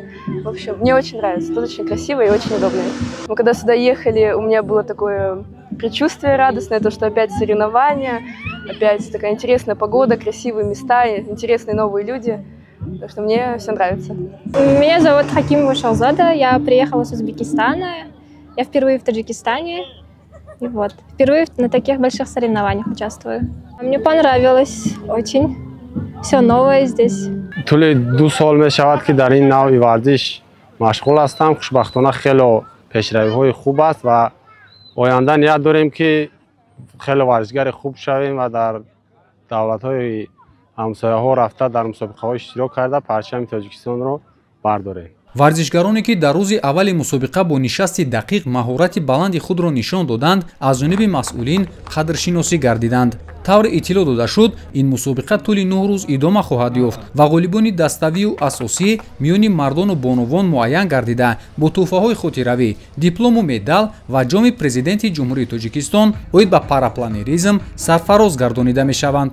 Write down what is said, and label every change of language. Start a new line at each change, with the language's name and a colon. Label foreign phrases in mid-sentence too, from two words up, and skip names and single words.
Russian: В общем, мне очень нравится. Тут очень красиво и очень удобно. Мы когда сюда ехали, у меня было такое предчувствие радостное, то, что опять соревнования, опять такая интересная погода, красивые места, интересные новые люди. Так что мне все нравится. Меня зовут Хакимова Шалзада, я приехала с Узбекистана. Я впервые в Таджикистане. И вот, впервые на таких больших соревнованиях участвую. Мне понравилось очень. Все новое здесь.
Tajik: طول 2 سال میشود که در این نوع ورزش مشغول هستم. خوشبختانه خیلی پیشروی‌های خوب است و آینده نیت داریم که خیلی ورزشگر خوب شویم و در دولت‌های همسایه‌ها رفته در مسابقه‌های اشتراک کرده پرچم تاجیکستان رو برداریم. варзишгароне ки дар рӯзи аввали мусобиқа бо нишасти дақиқ маҳорати баланди худро нишон доданд аз ҷониби масъулин қадршиносӣ гардиданд. тавре иттилоъ дода шуд ин мусобиқа тӯли 9 рӯз идома хоҳад ёфт ва ғолибони dastavию асосӣ миёни мардону бонувон муайян гардида бо тӯҳфаҳои хотиравӣ диплому медал ва ҷоми президенти ҷумҳурии тоҷикистон оид ба парапланеризм сарфароз гардонида мешаванд.